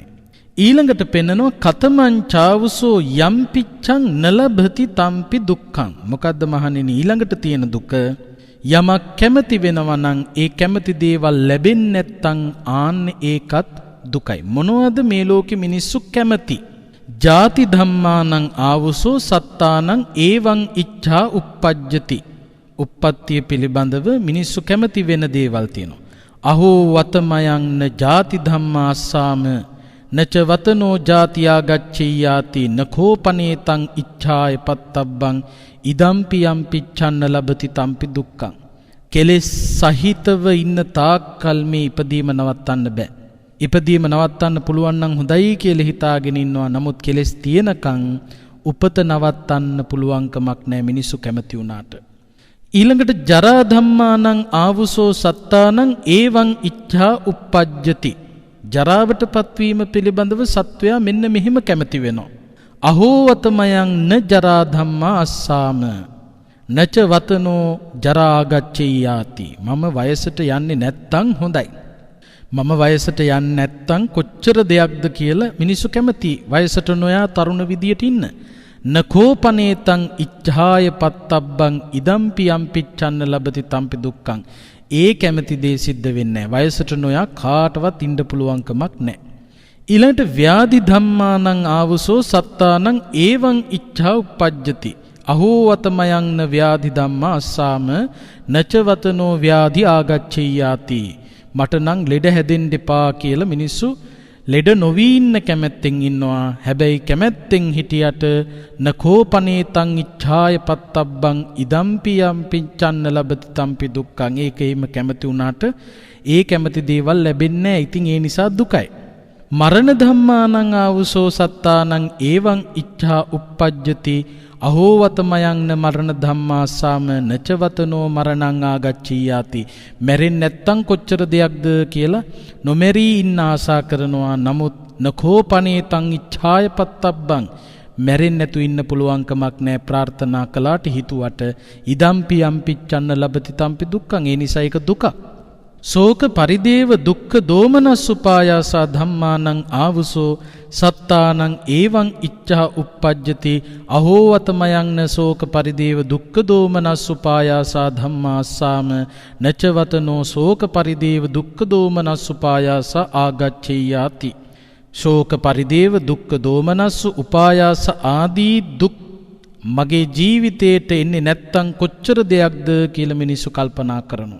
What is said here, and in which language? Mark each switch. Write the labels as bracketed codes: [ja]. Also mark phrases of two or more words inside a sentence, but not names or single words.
[si] ඊළඟට පෙන්නනවා [pi] කතමංචාවසෝ යම්පිච්ඡං නලභති තම්පි දුක්ඛං. [si] මොකද්ද මහණෙනි ඊළඟට තියෙන දුක? යමක් කැමති වෙනවා නම් ඒ කැමති දේවල් ලැබෙන්නේ නැත්නම් ආන්න ඒකත් දුකයි. මොනවද මේ ලෝකෙ මිනිස්සු කැමති? [pi] ජාති ධම්මානං ආවසෝ සත්තානං ඒවං ඉච්ඡා uppajjati. [si] උප්පත්තිය පිළිබඳව මිනිස්සු කැමති වෙන දේවල් තියෙනවා. [pi] අහෝ වතමයන් න ජාති ධම්මා අස්සාම නච වතනෝ ජාතියා ගච්ඡේයාති නඛෝපනේතං ඉච්ඡාය පත්තබ්බං ඉදම්පි යම්පිච්ඡන්න ලබති තම්පි දුක්ඛං. [si] කෙලෙස් සහිතව ඉන්න තාක්කල් මේ ඉපදීම නවත්තන්න බෑ. ඉපදීම නවත්තන්න පුළුවන් නම් හොඳයි කියලා හිතාගෙන ඉන්නවා. නමුත් කෙලෙස් තියෙනකන් උපත නවත්තන්න පුළුවන්කමක් නැහැ මිනිස්සු කැමති වුණාට. [pi] ඊළඟට ජරා ධම්මානං ආවුසෝ සත්තානං ඒවං ඉච්ඡා uppajjati. [si] ජරාවට පත්වීම පිළිබඳව සත්වයා මෙන්න මෙහිම කැමති වෙනවා. [pi] අහෝවතමයන් න ජරා ධම්මා අස්සාම නච වතනෝ ජරාගච්ඡේයාති. [si] මම වයසට යන්නේ නැත්තම් හොඳයි. මම වයසට යන්නේ නැත්තම් කොච්චර දෙයක්ද කියලා මිනිස්සු කැමති. වයසට නොයා තරුණ විදියට ඉන්න. [pi] නකෝපනේතං ඉච්ඡාය පත්තබ්බං ඉදම්පි යම්පිච්ඡන්න ලබති තම්පි දුක්ඛං. [si] ඒ කැමති දේ සිද්ධ වෙන්නේ නැහැ. වයසට නොයා කාටවත් ඉන්න පුළුවන්කමක් නැහැ. [pi] ඊළඟට ව්‍යාධි ධම්මානං ආවසෝ සත්තානං ඒවං ඉච්ඡා උප්පජ්ජති. අහෝවතමයන් ව්‍යාධි ධම්මා අස්සාම නචවතනෝ ව්‍යාධි ආගච්ඡේයාති. [si] මට නම් ලෙඩ හැදෙන්න එපා කියලා මිනිස්සු ලෙඩ නොවී ඉන්න කැමැත්තෙන් ඉන්නවා. හැබැයි කැමැත්තෙන් හිටියට [pi] නකෝපනේතං ඉච්ඡාය පත්තබ්බං ඉදම්පි යම්පිච්ඡන්න ලබති තම්පි දුක්ඛං. [si] ඒකෙයිම කැමති වුණාට ඒ කැමති දේවල් ලැබෙන්නේ නැහැ. ඉතින් ඒ නිසා දුකයි. [pi] මරණ ධම්මානං ආවසෝ සත්තානං ඒවං ඉච්ඡා උප්පජ්ජති. අහෝවතමයන් මරණ ධම්මාසාම නචවතනෝ මරණං ආගච්ඡීයාති. [si] මැරෙන්නේ නැත්තම් කොච්චර දෙයක්ද කියලා නොමැරී ඉන්න ආසා කරනවා. නමුත් [pi] නඛෝපනේතං ඉච්ඡාය පත්තබ්බං [si] මැරෙන්නේ නැතු ඉන්න පුළුවන්කමක් නැහැ. ප්‍රාර්ථනා කළාට හිතුවට [pi] ඉදම්පි යම්පිච්ඡන්න ලබති තම්පි දුක්ඛං. [si] ඒ නිසා ඒක දුකක්. [pi] සෝක පරිදේව දුක්ඛ දෝමනස්සුපායාසා ධම්මානං ආවසෝ සත්තානං ඒවං ඉච්ඡා උප්පජ්ජති. අහෝවතමයන් සෝක පරිදේව දුක්ඛ දෝමනස්සුපායාසා ධම්මාස්සාම නචවතනෝ සෝක පරිදේව දුක්ඛ දෝමනස්සුපායාසා ආගච්ඡේයාති. [si] ශෝක පරිදේව දුක්ඛ දෝමනස්සු උපායාස ආදී දුක් මගේ ජීවිතේට එන්නේ නැත්තම් කොච්චර දෙයක්ද කියලා මිනිස්සු කල්පනා කරනවා.